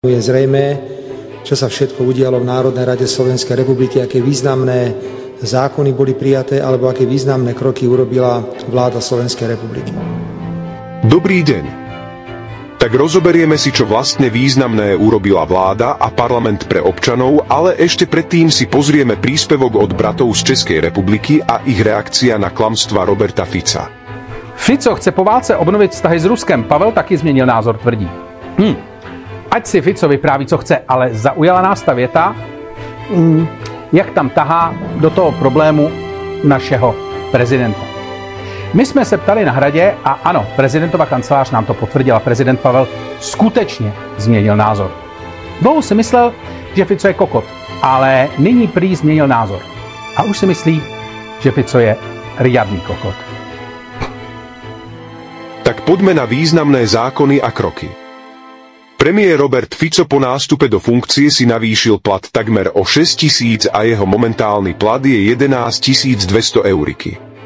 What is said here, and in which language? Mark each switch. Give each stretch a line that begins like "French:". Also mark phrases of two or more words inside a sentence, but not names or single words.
Slovak: Je zrejmé, čo sa všetko udialo v Národnej rade Slovenskej republiky, aké významné zákony boli prijaté alebo aké významné kroky urobila vláda Slovenskej republiky. Dobrý deň. Tak rozoberieme si, čo vlastne významné urobila vláda a parlament pre občanov, ale ešte predtým si pozrieme príspevok od bratov z Českej republiky a ich reakcia na klamstva Roberta Fica.
Czech: Fico chce po válce obnovit vztahy s Ruskem. Pavel taky změnil názor, tvrdí. Ať si Fico vypráví, co chce, ale zaujala nás ta věta, jak tam tahá do toho problému našeho prezidenta. My jsme se ptali na Hradě a ano, prezidentova kancelář nám to potvrdila. Prezident Pavel skutečně změnil názor. Dlouho si myslel, že Fico je kokot, ale nyní prý změnil názor. A už si myslí, že Fico je riadný kokot.
Slovak: Tak poďme na významné zákony a kroky. Premiér Robert Fico po nástupe do funkcie si navýšil plat takmer o 6 000 a jeho momentálny plat je 11 200 euriky.